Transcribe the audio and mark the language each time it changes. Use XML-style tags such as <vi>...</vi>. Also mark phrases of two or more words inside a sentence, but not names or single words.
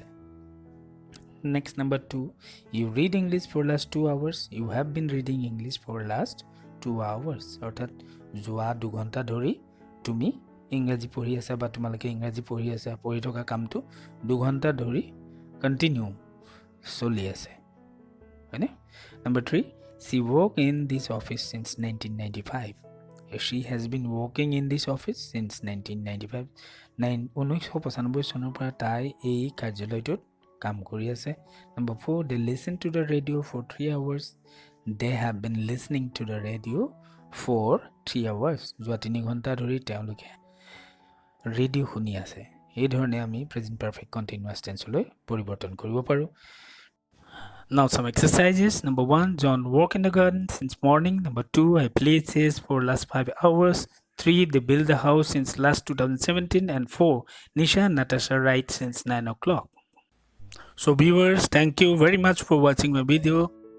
<en>Next number 2, you read English for last 2 hours, you have been reading English for last 2 hours</en> <as>অৰ্থাৎ যোৱা 2 ঘণ্টা ধৰি তুমি ইংৰাজী পঢ়ি আছা বা তোমালোকে ইংৰাজী পঢ়ি আছা। পঢ়ি থকা কামটো 2 ঘণ্টা ধৰি কণ্টিনিউ চলি আছে, হয়নে?</as> <en>Number 3, she work in this office since 1995, she has been working in this office since 1995,</en> <as>1995 চনৰ পৰা তাই এই কাৰ্যালয়টোত কাম কৰি আছে। নম্বৰ 4,</as> <en>they listen to the radio for 3 hours, they have been listening to the radio for 3 hours,</en> <as>যোৱা 3 ঘণ্টা ধৰি তেওঁলোকে ৰেডিঅ' শুনি আছে। এই ধৰণে আমি</as> <en>present perfect continuous tense</en> <as>পৰিৱৰ্তন কৰিব পাৰোঁ।</as> <en>Now some exercises. Number 1, John worked in the garden since morning. Number 2, I played chess for last 5 hours. 3, they built the house since last 2017. And 4, Nisha and Natasha write since 9 o'clock. So viewers, thank you very much for watching my video.</en>